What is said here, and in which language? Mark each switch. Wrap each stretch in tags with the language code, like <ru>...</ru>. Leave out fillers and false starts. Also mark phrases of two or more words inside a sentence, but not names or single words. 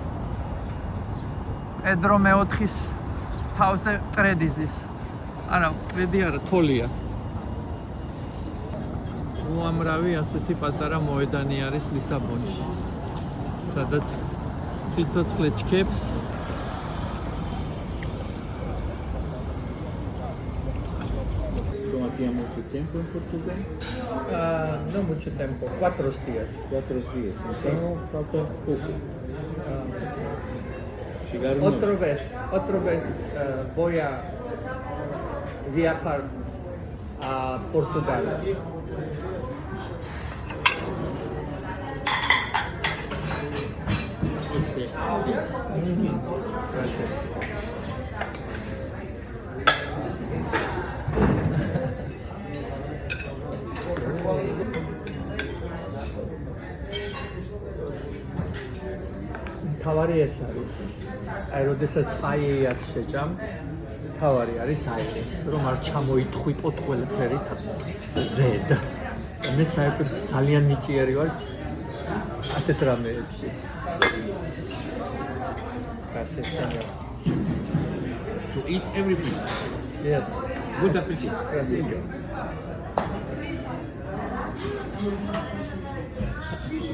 <ka>პედრო მეოთხის თავზე ტრედიზის. არა, ტრედი არა, თოლია. უამრავი ასეთი პატარა მოედანი არის ლისაბონში, სადაც სიცოცხლე ჩქეფს.</ka> <pt>Há muito tempo em Portugal? Não muito tempo, 4 dias. 4 dias, então falta pouco. Chegaram Outra vez vou a viajar a Portugal.</pt> <es>Gracias.</es> <ka>თავარი ეს არის. აი, როდესაც პაეიას შეჭამთ, თავარი არის აი ეს, რომ არ ჩამოითხვიპოთ ყველაფერი ზედ. მე საერთოდ ძალიან ნიჭიერი ვარ ასეთ რამეებში.</ka> <es>Gracias, señor.</es> <en>To eat everything. Yes. Good appetit.</en> <es>Gracias.</es>